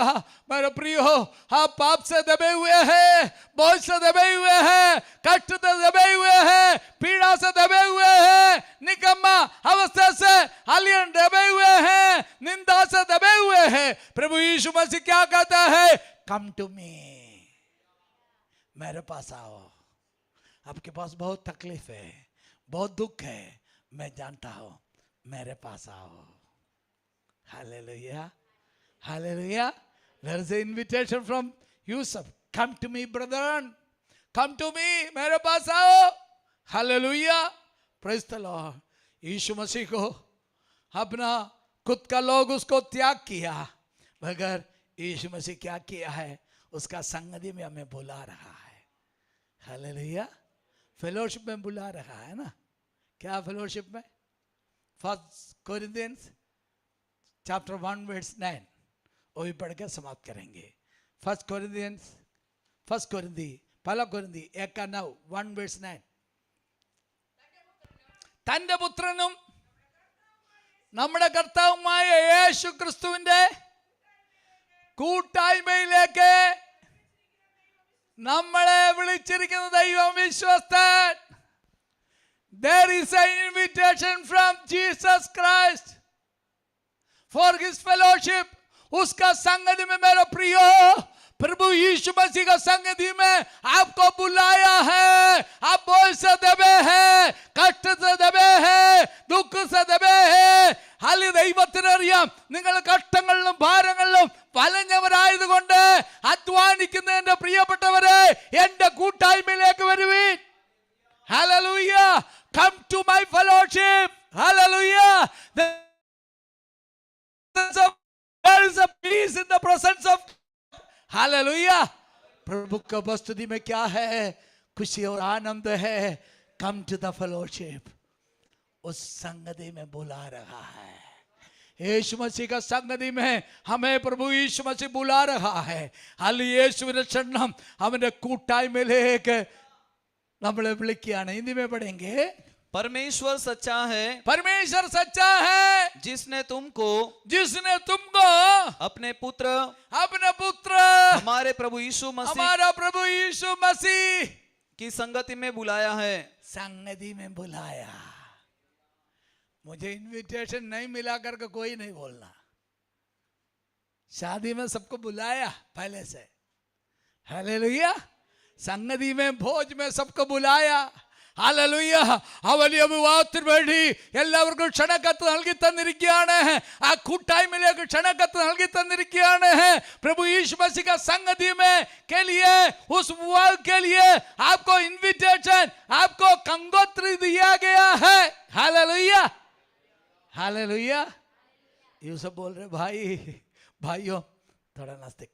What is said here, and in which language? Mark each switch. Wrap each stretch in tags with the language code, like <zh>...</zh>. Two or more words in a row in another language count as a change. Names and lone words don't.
<hi>मेरे प्रियो, आप पाप से दबे हुए हैं, बोझ से दबे हुए हैं, कष्ट से दबे हुए हैं, पीड़ा से दबे हुए हैं, निकम्मा अवस्था से हलियन दबे हुए हैं, निंदा से दबे हुए हैं। प्रभु यीशु मसीह क्या कहता है?</hi> <en>come to me,</en> <hi>मेरे पास आओ। आपके पास बहुत तकलीफ है, बहुत दुख है, मैं जानता हूं, मेरे पास आओ।</hi> <en>Hallelujah. Hallelujah. There is an invitation from Yusuf. Come to me, brethren. Come to me.</en> <hi>मेरे पास आओ.</hi> <en>Hallelujah. Praise the Lord.</en> <hi>यीशु मसीह को अपना खुद का लोग उसको त्याग किया, मगर यीशु मसीह क्या किया है? उसका संगति में हमें बुला रहा है। हालेलुया। फेलोशिप में बुला रहा है ना। क्या फेलोशिप में?</hi> <en>First Corinthians chapter 1 verse 9,</en> <hi>वो भी पढ़ के समाप्त करेंगे। फर्स्ट कोरिंथी पहला कोरिंथी 1:9 1 verse 9.</hi> <ml>തന്റെ പുത്രനും നമ്മുടെ കർത്താവുമായ യേശു ക്രിസ്തുവിന്റെ കൂട്ടായ്മയിലേക്ക് നമ്മളെ വിളിച്ചിരിക്കുന്ന ദൈവം വിശ്വസ്തൻ.</ml> <en>There is an invitation from Jesus Christ for his fellowship.</en> <hi>उसका संगति में मेरा प्रियो, प्रभु यीशु मसीह का संगति में आपको बुलाया है. आप बोझ से दबे हैं, कष्ट से दबे हैं, दुख से दबे हैं.</hi> <ml>हाली ദൈവത്തിനറിയാം നിങ്ങൾ കഷ്ടങ്ങളിലും ഭാരങ്ങളിലും വലഞ്ഞവരായതുകൊണ്ട് അധ്വാനിക്കുന്ന എന്റെ പ്രിയപ്പെട്ടവരെ, എന്റെ കൂട്ടായ്മയിലേക്ക് വരുവീൻ.</ml> <en>Hallelujah. Come to my fellowship. Hallelujah. There is a peace in the presence of Hallelujah.</en> <hi>प्रभु का उपस्थिति में क्या है? खुशी और आनंद है.</hi> <en>Come to the fellowship.</en> <hi>उस संगति में बुला रहा है. यीशु मसीह संगति में हमें प्रभु यीशु मसीह बुला रहा है.</hi> <ml>അല്ല യേശുവിന്റെ ക്ഷണം അവന്റെ കൂട്ടായ്മയിലേക്ക് നമ്മളെ വിളിക്കുകയാണ്.</ml> <hi>हिंदी में पढ़ेंगे. परमेश्वर सच्चा है, परमेश्वर सच्चा है, जिसने तुमको अपने पुत्र हमारे प्रभु यीशु मसीह हमारा प्रभु यीशु मसीह की संगति में बुलाया है. संगति में बुलाया. मुझे इनविटेशन नहीं मिला करके कोई नहीं बोलना. शादी में सबको बुलाया पहले से. हालेलुया. संगति में भोज में सबको बुलाया.</hi> <ml>ഹല്ലേലൂയ. ആ വലിയ വിവാഹത്തിന് വേണ്ടി എല്ലാവർക്കും ക്ഷണക്കത്ത് നൽകി തന്നിരിക്കുകയാണ്. ആ കൂട്ടായ്മയിലേക്ക് ക്ഷണക്കത്ത് നൽകി തന്നിരിക്കുകയാണ്.</ml> <hi>प्रभु यीशु मसीह का संगति में के लिए, उस विवाह के लिए आपको इनविटेशन, आपको कंगोत्री दिया गया है. हालेलुया. हालेलुया. ये सब बोल रहे भाइयों थोड़ा नजदीक.</hi>